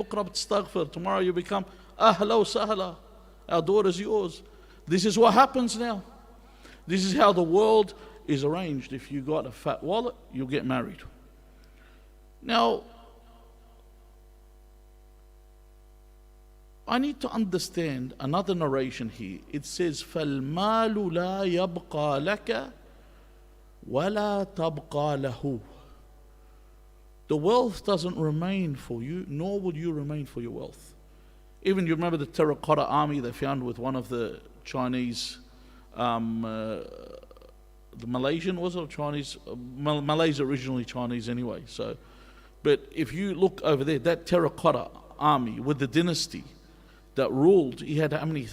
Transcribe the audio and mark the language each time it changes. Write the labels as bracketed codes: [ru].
[en] Tomorrow you become [ar] ahla sahla. [en] Our daughter's yours. This is what happens now. This is how the world is arranged. If you got a fat wallet, you'll get married. Now, I need to understand another narration here. It says, [ar] فَالْمَالُ لَا يَبْقَى لَكَ وَلَا تَبْقَى لَهُ. [en] The wealth doesn't remain for you, nor will you remain for your wealth. Even you remember the terracotta army they found with one of the Chinese, the Malaysian, was it, or Chinese? Malaysia originally Chinese anyway. So, but if you look over there, that terracotta army with the dynasty that ruled, he had how many?